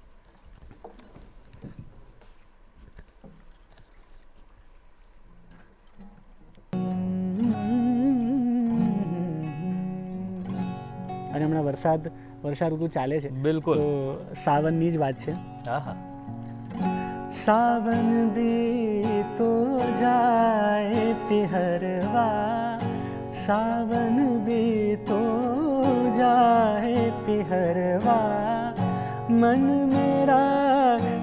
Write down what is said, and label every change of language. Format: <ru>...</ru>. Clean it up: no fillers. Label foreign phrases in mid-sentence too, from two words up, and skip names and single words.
<gu>અને હમણાં વર્ષા ઋતુ ચાલે છે, બિલકુલ. તો સાવનની જ વાત છે. હા હા.</gu> <hi>सावन भी तो जाए पिहरवा, सावन भी तो जाए पिहरवा, मन मेरा</hi>